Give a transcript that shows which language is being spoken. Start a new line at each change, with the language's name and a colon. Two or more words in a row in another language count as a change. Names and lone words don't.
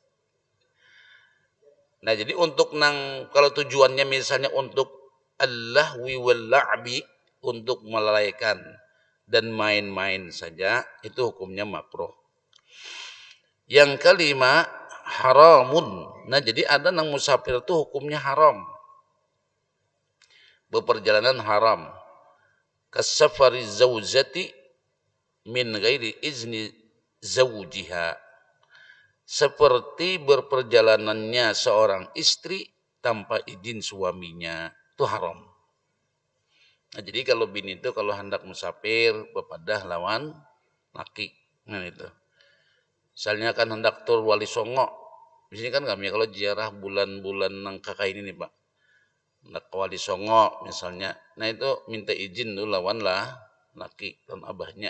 Indonesian: Nah jadi untuk kalau tujuannya misalnya untuk
Arabic: اللهو واللعب,
Indonesian: untuk melalaikan dan main-main saja, itu hukumnya makruh. Yang kelima haramun. Nah jadi ada nang musafir itu hukumnya haram. Beperjalanan haram.
Arabic: كسفر زوجتي من غير إذن زوجها,
Indonesian: seperti berperjalanannya seorang istri tanpa izin suaminya, itu haram.
Banjar: Nah, jadi kalau bini itu kalau hendak musafir bepadah lawan laki, nah itu. Misalnya kan hendak tur Wali Songo, di sini kan kami kalau ziarah bulan-bulan nang kakak ini nih Pak, hendak ke Wali Songo misalnya, nah itu minta izin dulu lawan lah laki dan abahnya.